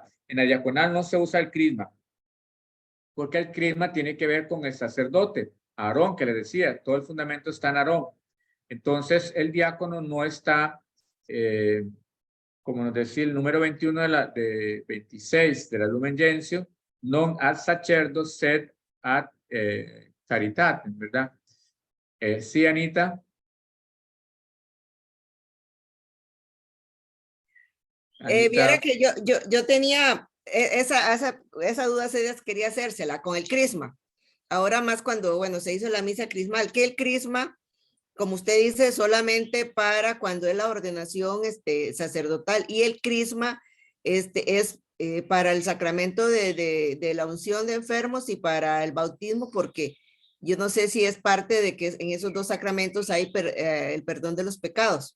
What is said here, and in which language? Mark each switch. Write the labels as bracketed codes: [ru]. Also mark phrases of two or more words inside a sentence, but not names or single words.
[es] En la diaconal no se usa el crisma, porque el crisma tiene que ver con el sacerdote, Aarón, que le decía, todo el fundamento está en Aarón. Entonces, el diácono no está, como nos decía el número 21 de 26 de la Lumen Gentium, [la] non ad sacerdos sed ad caritatem, [es] ¿verdad? Sí, Anita. Viera que yo tenía esa duda serias, quería hacérsela con el crisma. Ahora más cuando, bueno, se hizo la misa crismal, que el crisma, como usted dice, solamente para cuando es la ordenación sacerdotal, y el crisma es para el sacramento de la unción de enfermos y para el bautismo, porque yo no sé si es parte de que en esos dos sacramentos hay el perdón de los pecados.